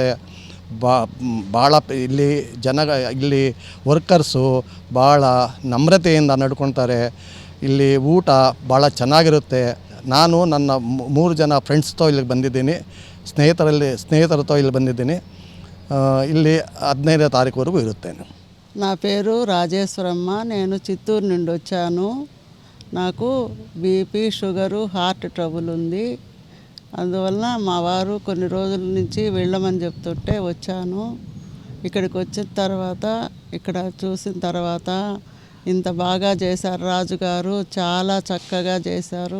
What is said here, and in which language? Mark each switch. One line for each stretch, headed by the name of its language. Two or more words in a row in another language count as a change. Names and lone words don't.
Kannada: ಭಾಳ ಇಲ್ಲಿ ವರ್ಕರ್ಸು ಭಾಳ ನಮ್ರತೆಯಿಂದ ನಡ್ಕೊತಾರೆ. ಇಲ್ಲಿ ಊಟ ಭಾಳ ಚೆನ್ನಾಗಿರುತ್ತೆ. ನಾನು ನನ್ನ 3 ಜನ ಫ್ರೆಂಡ್ಸ್తో ಇಲ್ಲಿಗೆ ಬಂದಿದ್ದೀನಿ, ಸ್ನೇಹಿತರతో ಇಲ್ಲಿ ಬಂದಿದ್ದೀನಿ. ಇಲ್ಲಿ 15ನೇ తారీఖుವರೆಗೂ ఇరుತ್ತೇನೆ.
Telugu: నా పేరు రాజేశ్వరమ్మ. నేను చిత్తూరు నుండి వచ్చాను. నాకు బీపీ, షుగరు, హార్ట్ ట్రబుల్ ఉంది. అందువలన మా వారు కొన్ని రోజుల నుంచి వెళ్ళమని చెప్తుంటే వచ్చాను. ఇక్కడికి వచ్చిన తర్వాత ఇక్కడ చూసిన తర్వాత ఇంత బాగా చేశారు రాజుగారు, చాలా చక్కగా చేశారు.